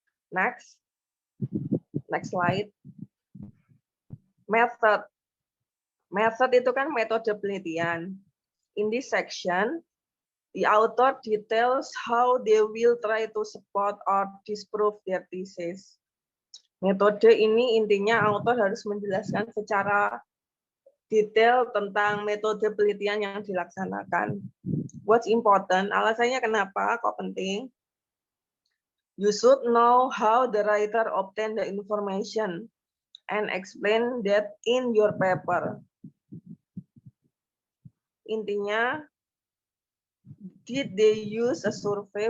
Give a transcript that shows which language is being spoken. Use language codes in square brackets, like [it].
[en] Next slide. Method. [id] Method itu kan metode penelitian. [en] In this section, the author details how they will try to support or disprove their thesis. [id] Metode ini intinya author harus menjelaskan secara detail tentang metode penelitian yang dilaksanakan. [en] What's important? [id] Alasannya kenapa kok penting? [en] You should know how the writer obtained the information and explain that in your paper. [id] Intinya, [en] did they use a survey?